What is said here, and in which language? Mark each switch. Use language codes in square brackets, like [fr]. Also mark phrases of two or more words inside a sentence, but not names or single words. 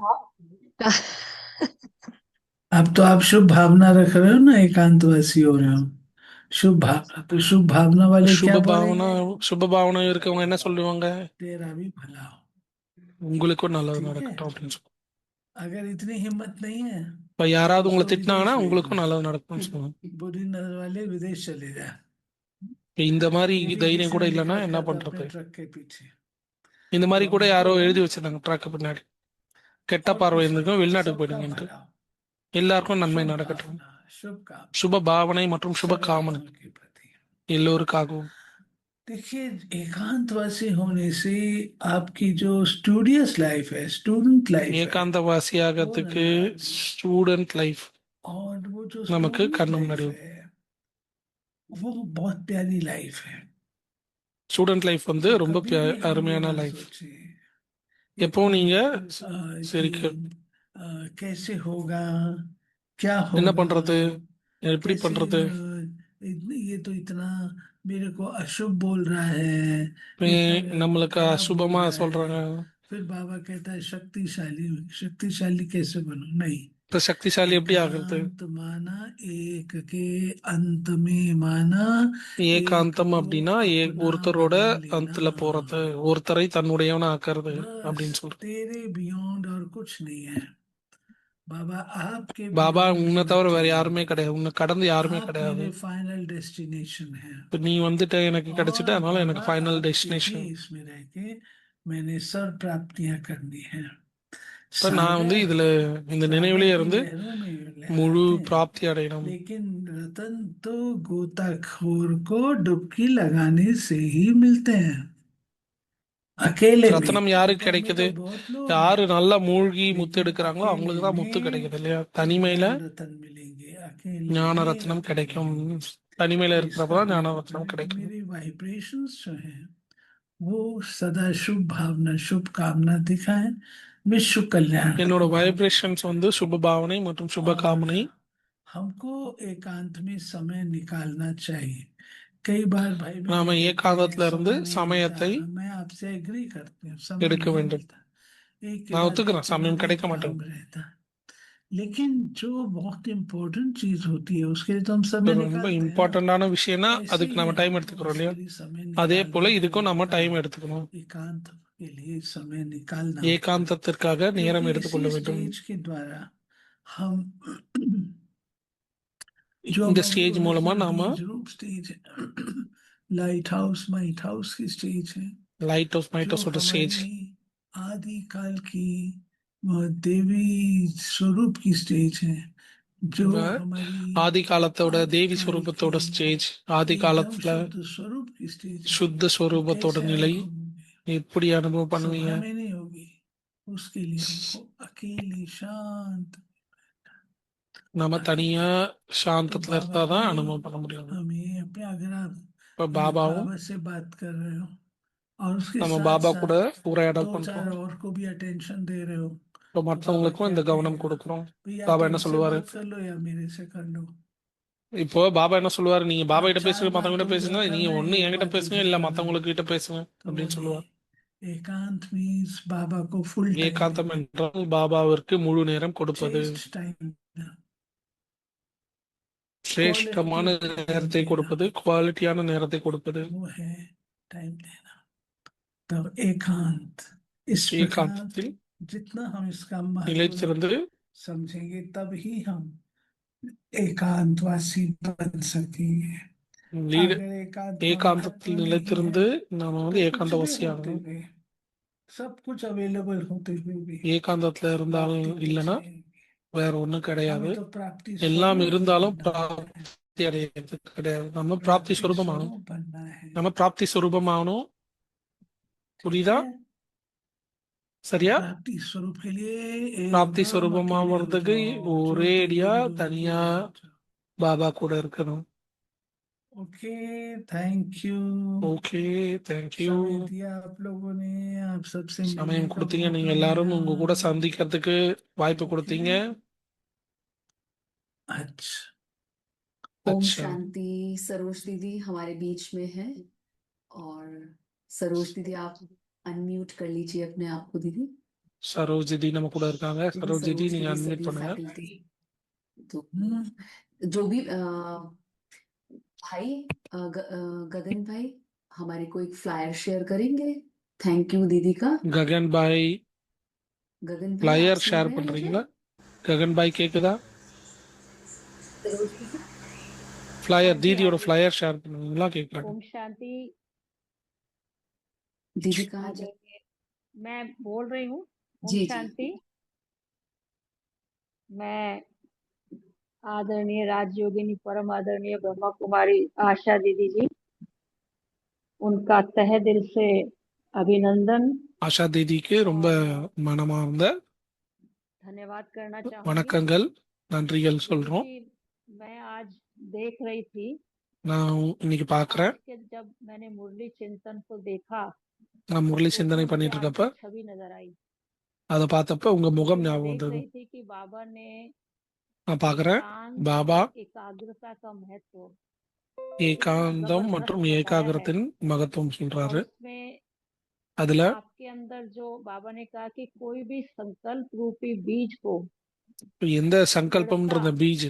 [hi] अब तो आप शुभ भावना रख रहे हो ना, एकांतवासी हो रहे हो, शुभ भावना, तो शुभ भावना वाले क्या [ta] சுபபாவனை [hi] बोलेंगे, [ta] சுபபாவனை இருக்கவங்க என்ன சொல்லுவாங்க? [hi] तेरा भी भला हो। [ta] உங்களுக்கும் நல்லது [hi] ठीक है, [ta] நடக்கட்டும் அப்படின்னு சொல்லுவாங்க. [hi] अगर इतनी हिम्मत नहीं है [ta] இப்ப யாராவது உங்களை [hi] तो [ta] திட்டினாங்கன்னா [hi] विदेश [ta] உங்களுக்கும் [hi] भेजना, [ta] நல்லது நடக்கும்னு சொல்லுவாங்க. [hi] बुरी नजर वाले विदेश चले जाए। [ta] இப்ப இந்த மாதிரி [hi] ये भी [ta] தைரியம் [hi] किसी [ta] கூட [hi] ने लिख [ta] இல்லைன்னா என்ன [hi] रखा था [ta] பண்றது? [hi] अपने ट्रक के पीछे। [ta] இந்த மாதிரி [hi] तो [ta] கூட யாரோ [hi] हमको [ta] எழுதி வச்சிருந்தாங்க ட்ராக்கு பின்னாடி, கெட்ட [hi] और [ta] பார்வை [hi] कुछ [ta] இருந்துக்கும் [hi] नहीं, [ta] வெளிநாட்டுக்கு [hi] सबका [ta] போயிடுங்கன்ட்டு. [hi] भला हो, [ta] எல்லாருக்கும் நன்மை [hi] शुभ [ta] நடக்கட்டும். [hi] भावना शुभ काम [ta] சுப பாவனை மற்றும் சுப [hi] सब [ta] காமனை [hi] आत्मा के प्रति। [ta] எல்லோருக்காகவும். [hi] देखिए एकांतवासी होने से आपकी जो [en] studious life [hi] है, [en] student life [hi] है, [ta] ஏகாந்தவாசி [hi] वो [ta] ஆகிறதுக்கு [hi] नजर आती है। [en] student life [hi] और वो जो [ta] நமக்கு [hi] स्टूडेंट [ta] கண்ணு [hi] लाइफ [ta] முன்னாடி [hi] है वो बहुत प्यारी लाइफ है। [en] student life வந்து [hi] तो [ta] ரொம்ப [hi] कभी भी हम ये [ta] அருமையான [hi] ना [ta] லைஃப். [hi] सोचे [ta] எப்போ [hi] कि [ta] நீங்க [hi] कि [ta] சரிக்கு [hi] कैसे होगा, क्या [ta] என்ன [hi] होगा, [ta] பண்றது, எப்படி [hi] कैसे [ta] பண்றது, [hi] ये तो इतना मेरे को अशुभ बोल रहा है, इतना [ta] நம்மளுக்கு [hi] खराब बोल [ta] அசுபமா [hi] रहा [ta] சொல்றாங்க. [hi] है। फिर बाबा कहता है शक्तिशाली, शक्तिशाली कैसे बनो, नहीं, [ta] இப்ப சக்திசாலி எப்படி ஆகுறது? [hi] एकांत माना एक के अंत में माना, एक [ta] ஏகாந்தம் [hi] को [ta] அப்படின்னா [hi] अपना [ta] ஒருத்தரோட [hi] बना लेना, [ta] அந்தல போறது, ஒருத்தரை தன்னுடையவனா ஆக்குறது [hi] बस [ta] அப்படின்னு சொல்றது. [hi] तेरे बियॉन्ड और कुछ नहीं है। बाबा आपके [ta] பாபா [hi] बियॉन्ड [ta] உன்னை [hi] होना [ta] தவிர வேற [hi] चाहिए, [ta] யாருமே கிடையாது, உன்னை கடந்து யாருமே [hi] आप [ta] கிடையாது. [hi] मेरे [en] final destination [hi] है। [ta] இப்ப நீ வந்துட்டு எனக்கு கிடைச்சிட்ட, [hi] और [ta] அதனால எனக்கு [hi] बाबा [ta] ஃபைனல் [hi] आपके ही [ta] டெஸ்டினேஷன். [hi] इसमें रह के मैंने सर्व प्राप्तियां करनी है। [ta] இப்ப நான் வந்து [hi] सागर [ta] இதுல இந்த [hi] सागर [ta] நினைவுலயே [hi] की [ta] இருந்து [hi] लहरों में [ta] முழு [hi] लहराते हैं, [ta] பிராப்தி அடையணும். [hi] लेकिन रतन तो गोताखोर को डुबकी लगाने से ही मिलते हैं। अकेले भी [ta] ரத்தினம் யாருக்கு [hi] ऊपर में [ta] கிடைக்குது? [hi] तो बहुत लोग [ta] யாரு [hi] हैं [ta] நல்லா மூழ்கி முத்து [hi] लेकिन [ta] எடுக்கிறாங்களோ [hi] अकेले [ta] அவங்களுக்கு தான் முத்து [hi] में [ta] கிடைக்குது இல்லையா? தனிமையில [hi] ज्ञान रतन मिलेंगे, अकेले [ta] ஞான [hi] में [ta] ரத்னம் [hi] रतन [ta] கிடைக்கும். [hi] मिलेंगे। [ta] தனிமையில [hi] तो इसका [ta] இருக்கிறப்பதான் ஞான [hi] मतलब [ta] ரத்னம் [hi] है कि [ta] கிடைக்கும். [hi] मेरी वाइब्रेशंस जो है वो सदा शुभ भावना शुभ कामना दिखाएं, विश्व कल्याण [ta] என்னோட [hi] की भावना। [ta] வைப்ரேஷன்ஸ் வந்து சுப பாவனை மற்றும் சுப [hi] और [ta] காமனை. [hi] हमको एकांत में समय निकालना चाहिए। कई बार भाई बहन [ta] நாம [hi] कहते हैं [ta] ஏகாந்தத்துல இருந்து [hi] समय नहीं मिलता, [ta] சமயத்தை [hi] मैं आपसे एग्री करती हूँ, समय [ta] எடுக்க [hi] नहीं [ta] வேண்டும். [hi] मिलता, एक के [ta] நான் [hi] बाद एक [ta] ஒத்துக்கிறேன், [hi] के [ta] சமயம் [hi] बाद एक [ta] கிடைக்க [hi] काम [ta] மாட்டேங்குது. [hi] रहता है। लेकिन जो बहुत इम्पोर्टेंट चीज होती है उसके लिए तो हम समय [ta] ரொம்ப [hi] निकालते हैं ना। [ta] இம்பார்ட்டண்டான விஷயம்னா [hi] ऐसे [ta] அதுக்கு [hi] ही [ta] நம்ம டைம் [hi] हमको [ta] எடுத்துக்கிறோம் இல்லையா? [hi] इसके लिए समय [ta] அதே போல [hi] निकालना [ta] இதுக்கும் நம்ம [hi] होगा, [ta] டைம் எடுத்துக்கணும். [hi] एकांत के लिए समय निकालना होगा, [ta] ஏகாந்தத்திற்காக நேரம் [hi] क्योंकि [ta] எடுத்துக்கொள்ள [hi] इसी [ta] வேண்டும். [hi] स्टेज के द्वारा हम जो [ta] இந்த [hi] हमारी [ta] ஸ்டேஜ் மூலமா [hi] ओरिजिनल [ta] நாம [hi] बीज रूप स्टेज है, [en] light house might house [hi] की स्टेज है, [en] light house might [hi] जो [ta] ஹவுஸோட ஸ்டேஜ், [hi] हमारी आदि काल की देवी स्वरूप की स्टेज है, जो हमारी [ta] ஆதி காலத்தோட [hi] आदि [ta] தேவி [hi] काल [ta] स्वरूपத்தோட [hi] की [ta] ஸ்டேஜ், ஆதி [hi] एकदम [ta] காலத்துல [hi] शुद्ध स्वरूप की स्टेज है, [ta] சுத்த [hi] वो [ta] ஸ்வரூபத்தோட [hi] कैसे [ta] நிலை [hi] अनुभव होंगे? [ta] எப்படி அனுபவம் பண்ணுவீங்க? [hi] सभा में नहीं होगी, उसके लिए हमको अकेले शांत। [ta] நம்ம தனியா [hi] तो [ta] சாந்தத்துல [hi] बाबा [ta] இருந்தாதான் [hi] भी [ta] அனுபவம் பண்ண முடியும். [hi] हमें अपने, अगर आप [ta] இப்ப பாபாவும் [hi] बाबा से बात कर रहे हो और उसके [ta] நம்ம [hi] साथ [ta] பாபா கூட [hi] साथ [ta] உரையாடல் [hi] दो चार [ta] பண்றோம். [hi] और को भी अटेंशन दे रहे हो, [ta] இப்போ [hi] तो बाबा [ta] மற்றவங்களுக்கும் [hi] क्या [ta] இந்த கவனம் [hi] कहेगा? [ta] கொடுக்குறோம். [hi] भैया [ta] பாபா [hi] तो [ta] என்ன [hi] इनसे [ta] சொல்லுவாரு? [hi] बात कर लो या मेरे से कर लो, [ta] இப்போ பாபா என்ன சொல்லுவாரு? நீங்க பாபா [hi] आप [ta] கிட்ட [hi] चार [ta] பேசுங்க, [hi] बात [ta] மத்தவங்க கிட்ட [hi] उधर [ta] பேசுங்க, நீங்க [hi] करना है, [ta] ஒண்ணு [hi] एक [ta] என்கிட்ட [hi] बात [ta] பேசுங்க [hi] उधर [ta] இல்ல [hi] करना है। [ta] மத்தவங்களுக்கு கிட்ட பேசுங்க [hi] तो [ta] அப்படின்னு [hi] बोले [ta] சொல்லுவார். [hi] एकांत मीन्स बाबा को [en] full time [ta] ஏகாந்தம் [hi] देना, [ta] என்றால் பாபாவிற்கு முழு நேரம் கொடுப்பது, [hi] श्रेष्ठ टाइम देना, [ta] சிரேஷ்டமான [en] quality time [ta] நேரத்தை [hi] देना, [ta] கொடுப்பது, குவாலிட்டியான நேரத்தை கொடுப்பது. [hi] वो है टाइम देना। तब एकांत, इस प्रकार [ta] ஏகாந்தத்தில் [hi] जितना हम इसका महत्व [ta] நிலைத்திருந்து [hi] समझेंगे तब ही हम एकांतवासी बन सकेंगे। [ta] லீடு [hi] अगर एकांत का महत्व [ta] ஏகாந்தத்தில் [hi] नहीं [ta] நிலைத்திருந்து [hi] है [ta] நாம [hi] तो [ta] வந்து [hi] कुछ भी [ta] ஏகாந்தவாசி [hi] होते [ta] ஆகணும். [hi] हुए, सब कुछ अवेलेबल होते हुए भी [ta] ஏகாந்தத்துல இருந்தாலும் [hi] प्राप्ति कुछ [ta] இல்லைன்னா [hi] नहीं होगी। [ta] வேற ஒண்ணும் கிடையாது. [hi] हमें तो प्राप्ति [ta] எல்லாம் [hi] स्वरूप [ta] இருந்தாலும் [hi] बनना है, [ta] பிராப்தி அடையாது கிடையாது. நம்ம பிராப்தி [hi] प्राप्ति [ta] சொரூபமாகணும். [hi] स्वरूप बनना है, [ta] நம்ம பிராப்தி சொரூபமாகணும். [hi] ठीक [ta] புரியுதா? [hi] है। तो [ta] சரியா? [hi] प्राप्ति स्वरूप के लिए [ta] பிராப்தி [hi] एकदम अकेले हो [ta] சொரூபமாவதுக்கு [hi] जाओ, [ta] ஒரேடியா [hi] ज्योतिर्लिंग [ta] தனியா [hi] हो जाओ। [ta] பாபா கூட இருக்கணும். [en] OK, thank you. OK, thank you. [hi] समय दिया आप लोगों ने, आप सबसे मिलने [ta] சமயம் [hi] का [ta] கொடுத்தீங்க, [hi] मौका [ta] நீங்க எல்லாரும் உங்க கூட [hi] मिला। சந்திக்கிறதுக்கு வாய்ப்பு கொடுத்தீங்க. अच्छा, ओम अच्छा, शांति। सरोज दीदी हमारे बीच में है, और सरोज दीदी आप अनम्यूट कर लीजिए अपने आप को दीदी। [ta] சரோஜ் ஜிதி நம்ம கூட இருக்காங்க. [hi] दीदी [ta] சரோஜ் ஜிதி [hi] सरोज [ta] நீங்க [hi] दीदी [ta] அன்மியூட் [hi] सभी [ta] பண்ணுங்க. [hi] फैकल्टी, तो जो भी भाई गगन भाई हमारे को एक [en] flyer share [hi] करेंगे। [en] thank you [hi] दीदी का। [ta] ககன் பாய் [hi] गगन भाई आप [ta] ஃபிளையர் [hi] सुन [ta] ஷேர் [hi] रहे हैं मुझे? [ta] பண்றீங்களா? ககன் பாய் கேக்குதா? [hi] सरोज दीदी [ta] ஃபிளையர் [hi] हाँ जी, [ta] தீதியோட [hi] हाँ जी। [en] flyer share [ta] பண்ணுவீங்களா கேக்குறாங்க. [hi] ओम शांति। दीदी कहाँ जा? आदरणीय, मैं बोल रही हूँ। ओम जी जी शांति। मैं आदरणीय राजयोगिनी परम आदरणीय ब्रह्मा कुमारी आशा दीदी जी, उनका तहे दिल से अभिनंदन [ta] ஆஷா தீதிக்கு ரொம்ப [hi] और [ta] மனமார்ந்த [hi] धन्यवाद करना चाहूंगी। [ta] வணக்கங்கள், நன்றிகள் [hi] दीदी [ta] சொல்றோம். [hi] जी, मैं आज देख रही थी, [ta] நான் இன்னைக்கு பாக்குறேன். [hi] आज के जब मैंने मुरली चिंतन को देखा [ta] நான் முரளி [hi] तो [ta] சிந்தனை [hi] मुझे [ta] பண்ணிட்டு இருக்கப்ப [hi] आपकी छवि नजर आई। [ta] அதை பார்த்தப்ப உங்க [hi] तो [ta] முகம் [hi] मैं [ta] ஞாபகம் [hi] देख [ta] வந்தது. [hi] रही थी कि बाबा ने [ta] நான் பாக்குறேன் [hi] एकांत [ta] பாபா [hi] और एकाग्रता का महत्व [ta] ஏகாந்தம் [hi] जबरदस्त [ta] மற்றும் [hi] बताया है, [ta] ஏகாகிரத்தின் மகத்துவம் [hi] और [ta] சொல்றாரு. [hi] उसमें [ta] அதுல [hi] आपके अंदर जो बाबा ने कहा कि कोई भी संकल्प रूपी बीज को [ta] எந்த சங்கல்பம்ன்ற [hi] दृढ़ता [ta] அந்த பீஜ்